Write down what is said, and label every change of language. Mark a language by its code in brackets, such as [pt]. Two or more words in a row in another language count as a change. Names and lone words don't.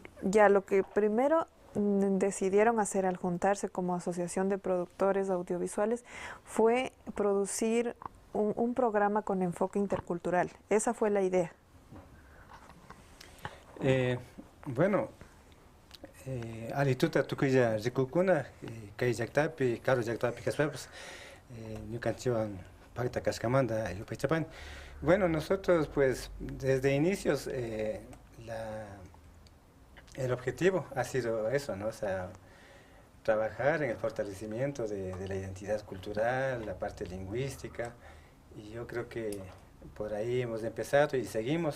[es] Ya, lo que primero decidieron hacer al juntarse como asociación de productores audiovisuales fue producir un programa con enfoque intercultural. Esa fue la idea. Bueno, [qu] alituta tukuya rikukuna kay llaqtapi, Caro llaqtapi kaspapas, ñukanchikwan pakta kashkamanta yupaychapani. [es] Bueno, nosotros pues desde inicios el objetivo ha sido eso, ¿no? O sea, trabajar en el fortalecimiento de la identidad cultural, la parte lingüística, y yo creo que por ahí hemos empezado y seguimos.